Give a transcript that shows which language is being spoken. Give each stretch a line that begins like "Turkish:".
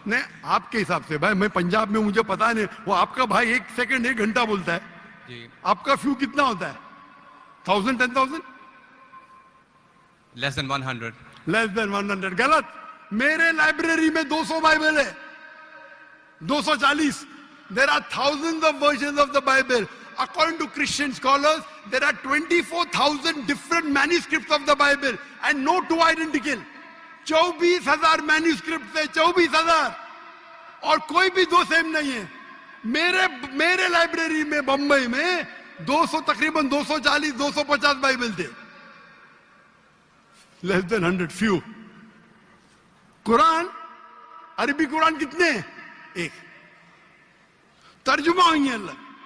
Hindi: नहीं, आपके हिसाब से भाई, मैं पंजाब में, मुझे पता नहीं। वो आपका भाई 1 सेकंड 1 घंटा बोलता है जी। आपका फ्यू कितना होता है? 1000, 10,000?
English: Less than 100। Less than 100। गलत।
Hindi: मेरे लाइब्रेरी में 200 बाइबल है, 240।
English: There are thousands of versions of the Bible. According to Christian scholars, there are 24,000 different manuscripts of the Bible and no two identical.
Hindi: 24,000 manuscript है, 24,000, और कोई भी दो सेम नहीं है। मेरे लाइब्रेरी में बंबई में 200, तकरीबन 240, 250 बाइबल थे।
English: Less than 100, few.
Hindi: कुरान, अरबी कुरान कितने? 1। तर्जुमा हुई है अलग।